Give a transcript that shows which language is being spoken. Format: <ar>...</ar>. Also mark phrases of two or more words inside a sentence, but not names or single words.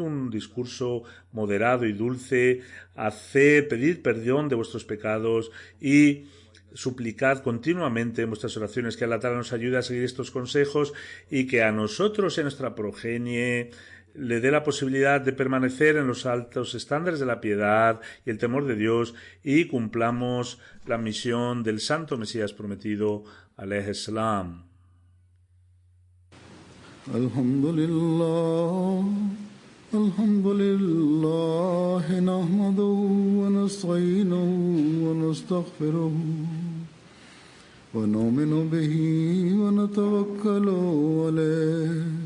<es>un discurso moderado y dulce, pedid perdón de vuestros pecados y suplicad continuamente en vuestras oraciones que Allah Ta'ala nos ayude a seguir estos consejos y que a nosotros y a nuestra progenie le dé la posibilidad de permanecer en los altos estándares de la piedad y el temor de Dios y cumplamos la misión del Santo Mesías Prometido,</es> <ar>عليه السلام. الحمد لله نحمده ونستعينه ونستغفره ونؤمن به ونتوكل عليه</ar>